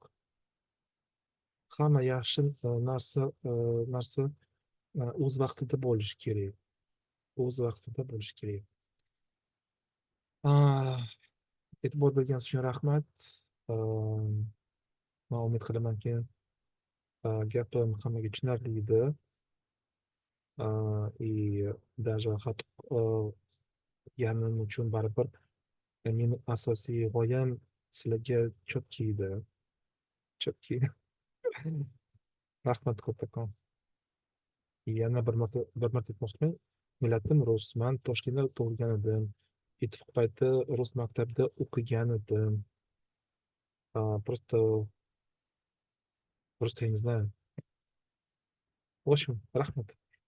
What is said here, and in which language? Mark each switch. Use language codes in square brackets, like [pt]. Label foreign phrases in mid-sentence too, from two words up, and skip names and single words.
[uz] Hamma yaxshi narsa o'z vaqtida bo'lishi kerak. O'z vaqtida bo'lishi kerak. E'tibor berganingiz uchun rahmat. Man umid qilamanki, gapim hammaga tushunarli edi. [ru] И даже [uz] ganim uchun baribir meni asosiy g'oyam sizlarga четкий edi. Четкий. Rahmat kattakon. Yana bir marta aytmoqchiman. Millatim rusman, Toshkentda tug'ilgan edim. Yetuk payti rus maktabida o'qigan edim. [ru] Просто я не знаю. В общем, [uz] rahmat.